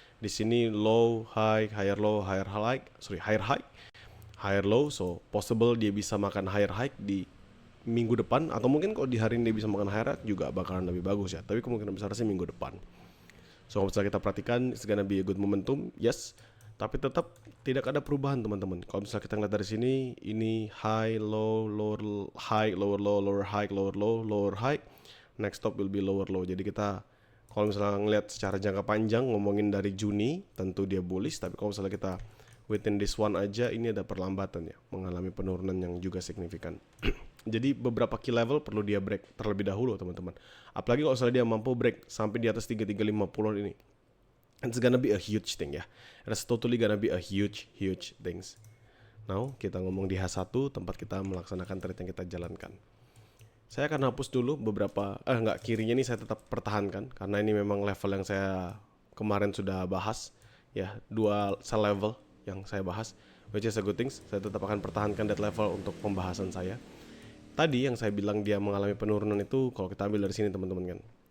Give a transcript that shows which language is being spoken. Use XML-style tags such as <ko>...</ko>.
<id>Di sini</id> <en>low, high, higher low, higher high, higher high, higher low. So possible</en> <id>dia bisa makan higher high di minggu depan, atau mungkin kalau di hari ini dia bisa makan higher high juga bakalan lebih bagus ya. Tapi kemungkinan besar sih minggu depan. So kalau misalnya kita perhatikan,</id> <en>it's gonna be a good momentum, yes.</en> <id>Tapi tetap tidak ada perubahan teman-teman. Kalau misalnya kita ngeliat dari sini, ini</id> <en>high, low, lower high, lower low, lower high, lower low, lower high. Next stop will be lower low.</en> <id>Jadi kita kalau misalnya ngeliat secara jangka panjang, ngomongin dari Juni, tentu dia bullish. Tapi kalau misalnya kita</id> <en>within this one</en> <id>aja, ini ada perlambatan ya, mengalami penurunan yang juga signifikan. Jadi beberapa key level perlu dia break terlebih dahulu teman-teman. Apalagi kalau misalnya dia mampu break sampai di atas 3350 ini.</id> <en>It's gonna be a huge thing ya. It's totally gonna be a huge things.</en> <id>Now kita ngomong di H1, tempat kita melaksanakan trade yang kita jalankan. Saya akan hapus dulu beberapa, kirinya ini saya tetap pertahankan karena ini memang level yang saya kemarin sudah bahas ya, dua sell level yang saya bahas,</id> <en>which is a good things.</en> <id>Saya tetap akan pertahankan that level untuk pembahasan saya. Tadi yang saya bilang dia mengalami penurunan itu kalau kita ambil dari sini teman-teman kan.</id>